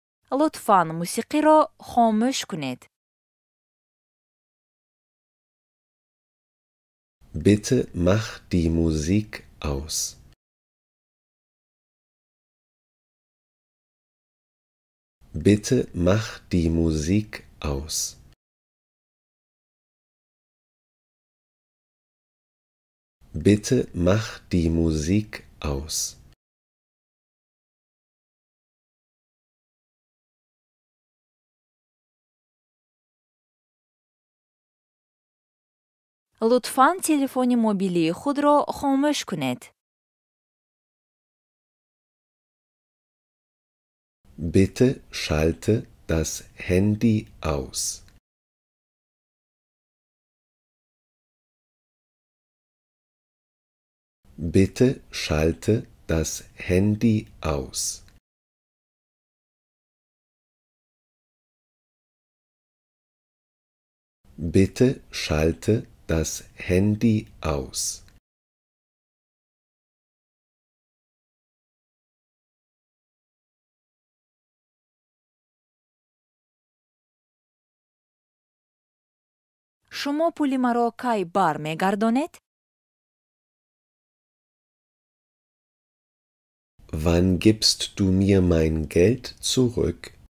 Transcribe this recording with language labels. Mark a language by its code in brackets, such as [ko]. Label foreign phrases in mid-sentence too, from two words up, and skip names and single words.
[fa] لطفاً موسیقی را خاموش کنید. [de] Bitte mach die Musik aus. Bitte mach die Musik aus. Bitte mach die Musik aus. [fa] لطفاً تلفن موبیلی خود را خاموش کنید. [de] Bitte schalte das Handy aus. Bitte schalte das Handy aus. Bitte schalte das Handy aus. [fa] شما پول مرا کی بر میگردانید؟ [de] Wann gibst du mir mein Geld zurück?